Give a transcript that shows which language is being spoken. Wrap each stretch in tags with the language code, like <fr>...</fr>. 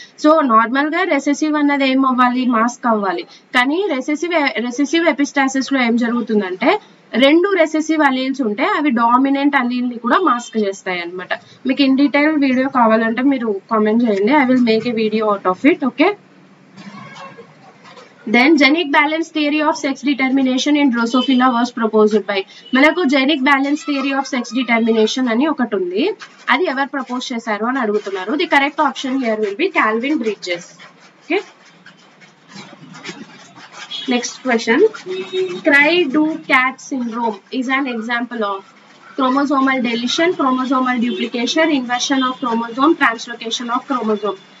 <te>So normal గా recessive అన్నది ఏం అవ్వాలి, మాస్క్ అవ్వాలి. కానీ రెసెసివ్ ఎపిస్టాసిస్ లో ఏం జరుగుతుందంటే, రెండు రెసెసివ్ అలీల్స్ ఉంటే అవి డామినెంట్ అలీల్ ని కూడా మాస్క్ చేస్తాయి అనమాట. మీకు ఇన్ డీటెయిల్ వీడియో కావాలంటే మీరు కామెంట్ చేయండి,</te> <en>I will make a video out of it. Okay, then genic balance theory of sex determination in Drosophila was proposed by.</en> <te>మనకు జెనిక్ balance theory of sex determination అని ఒకటి ఉంది, అది ఎవరు ప్రపోజ్ చేశారు అని అడుగుతున్నారు.</te> <en>The correct option here will be Calvin Bridges. Okay, next question, cri du chat syndrome is an example of chromosomal deletion, chromosomal duplication, inversion of chromosome, translocation of chromosome.</en>